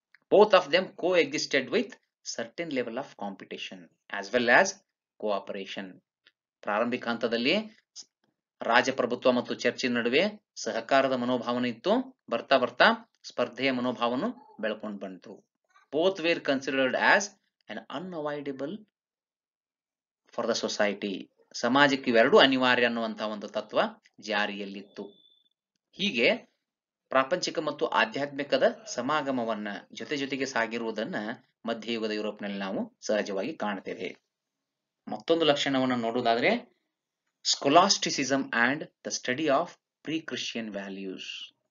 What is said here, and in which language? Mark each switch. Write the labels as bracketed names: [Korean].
[English] Both of them coexisted with certain level of competition as well as cooperation. [Kannada] ಪ್ರಾರಂಭಿಕ ಹಂತದಲ್ಲಿ ರಾಜಪ್ರಭುತ್ವ ಮತ್ತು ಚರ್ಚಿನ ನಡುವೆ ಸಹಕಾರದ ಮನೋಭಾವನೆ ಇತ್ತು. ಬರ್ತಾ ಬರ್ತಾ ಸ್ಪರ್ಧೆಯ ಮನೋಭಾವನು ಬೆಳ್ಕೊಂಡು ಬಂತು. [English] Both were considered as an unavoidable for the society. [Kannada] ಸಮಾಜಕ್ಕೆ ಇವೆರಡೂ ಅನಿವಾರ್ಯ ಅನ್ನುವಂತಹ ಒಂದು ತತ್ವ ಜಾರಿಯಲ್ಲಿತ್ತು. ಹೀಗೆ ಪ್ರಾಪಂಚಿಕ ಮತ್ತು ಆಧ್ಯಾತ್ಮಿಕದ ಸಮಾಗಮವನ್ನ ಜೊತೆಗೆ ಸಾಗಿರುವುದನ್ನ ಮಧ್ಯಯುಗದ ಯುರೋಪ್ನಲ್ಲಿ ನಾವು ಸಹಜವಾಗಿ ಕಾಣ್ತೇವೆ. ಮತ್ತೊಂದು ಲಕ್ಷಣವನ್ನು ನೋಡುವುದಾದ್ರೆ [English] Scholasticism and the study of pre Christian values.